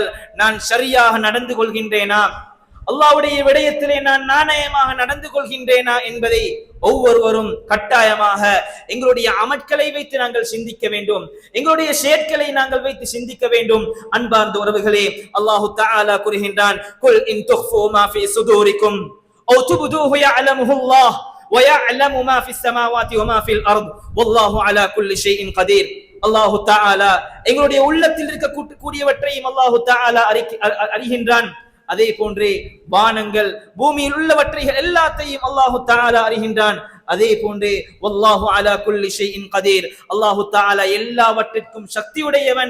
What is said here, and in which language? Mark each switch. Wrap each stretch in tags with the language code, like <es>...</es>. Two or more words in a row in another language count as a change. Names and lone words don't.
<ta>நான் சரியாக நடந்து கொள்கின்றேனா, அல்லாஹ்வுடைய விடயத்திலே நான் நாணயமாக நடந்து கொள்கின்றேனா என்பதை ஒவ்வொருவரும் கட்டாயமாக எங்களுடைய அமல்களை வைத்து நாங்கள் சிந்திக்க வேண்டும், எங்களுடைய செயற்களை நாங்கள் வைத்து சிந்திக்க வேண்டும். அன்பார்ந்த உறவுகளே, அல்லாஹு தஆலா கூறுகின்றான்,</ta> <ar>قل إن تخفوا ما في صدوركم أو تبدوه يعلمه الله وَيَعْلَمُ مَا فِي السَّمَاوَاتِ وَمَا فِي الْأَرْضِ وَاللَّهُ عَلَى كُلِّ شَيْءٍ قَدِيرٌ.</ar> <ta>அல்லாஹு தஆலா எங்களுடைய உள்ளத்தில் இருக்கக்கூடியவற்றையும் அல்லாஹு தஆலா அறிகின்றான். அதே போன்றே வானங்கள் பூமியில் உள்ளவற்றைகள் எல்லாத்தையும் அல்லாஹு தஆலா அறிகின்றான். அதே போன்றே</ta> <ar>والله على كل شيء قدير,</ar> <ta>அல்லாஹு தஆலா எல்லாவற்றிற்கும் சக்தியுடையவன்.</ta>